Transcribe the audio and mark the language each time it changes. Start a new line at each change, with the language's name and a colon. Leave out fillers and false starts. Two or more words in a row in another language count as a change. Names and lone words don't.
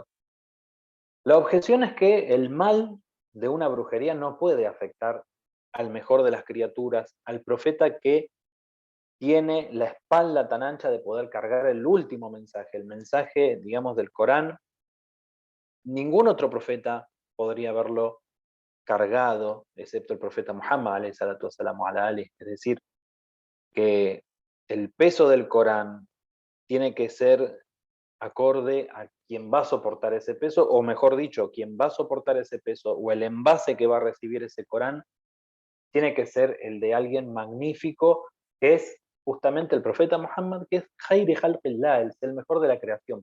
Spanish: La objeción es que el mal de una brujería no puede afectar al mejor de las criaturas, al profeta que tiene la espalda tan ancha de poder cargar el último mensaje, el mensaje, digamos, del Corán. Ningún otro profeta podría haberlo cargado, excepto el profeta Muhammad,
Arabic: عليه الصلاة والسلام على آله.
Spanish: Es decir, que el peso del Corán tiene que ser acorde a quien va a soportar ese peso, o mejor dicho, quien va a soportar ese peso, o el envase que va a recibir ese Corán, tiene que ser el de alguien magnífico, que es justamente el profeta Muhammad, que es
Arabic: خير خلق الله,
Spanish: el mejor de la creación.